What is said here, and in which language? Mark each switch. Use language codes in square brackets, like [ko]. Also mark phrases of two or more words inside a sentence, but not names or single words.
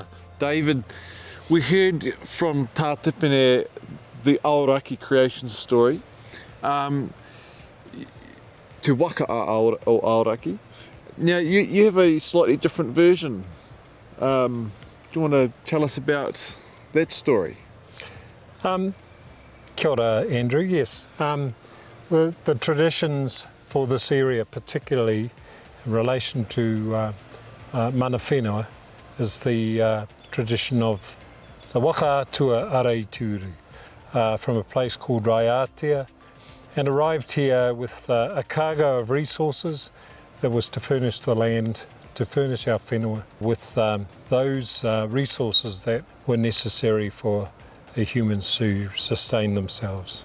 [en] David, we heard from Tā Tipene the Aoraki creation story. [mi] To waka Aoraki. [en] Now, you have a slightly different version. Do you want to tell us about that story? [mi] Kia ora, Andrew. [en] Yes. The traditions for this area, particularly in relation to [mi] mana whenua, [en] is the tradition of the waka to Ārai-te-uru from a place called Ārai-te-uru, and arrived here with a cargo of resources that was to furnish the land, to furnish our whenua with those resources that were necessary for the humans to sustain themselves.